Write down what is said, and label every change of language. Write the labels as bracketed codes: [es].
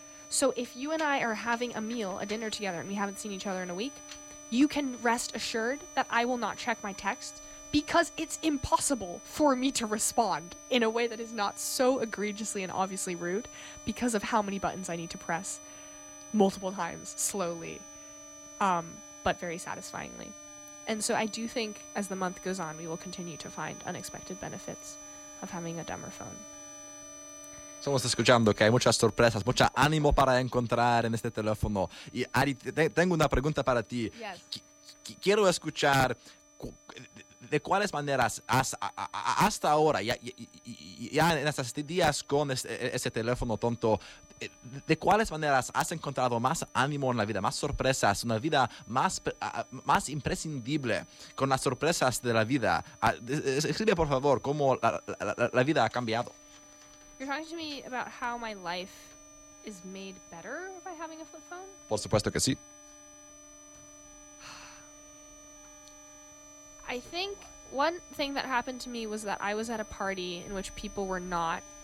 [en] So if you and I are having a meal, a dinner together, and we haven't seen each other in a week, you can rest assured that I will not check my text because it's impossible for me to respond in a way that is not so egregiously and obviously rude because of how many buttons I need to press multiple times, slowly, but very satisfyingly. And so I do think as the month goes on, we will continue to find unexpected benefits of having a dumber phone. [es] Somos escuchando que hay muchas sorpresas, mucha ánimo para encontrar en este teléfono. Y Ari, tengo una pregunta para ti. [en] Yes. [es] Quiero escuchar de cuáles maneras hasta ahora, ya en estos días con ese teléfono tonto, de cuáles maneras has encontrado más ánimo en la vida, más sorpresas, una vida más imprescindible con las sorpresas de la vida. Escribe, por favor, cómo la vida ha cambiado. [en] You're talking to me about how my life is made better by having a flip phone? [es] Por supuesto que sí. [en] I think one thing that happened to me was that I was at a party in which people were not...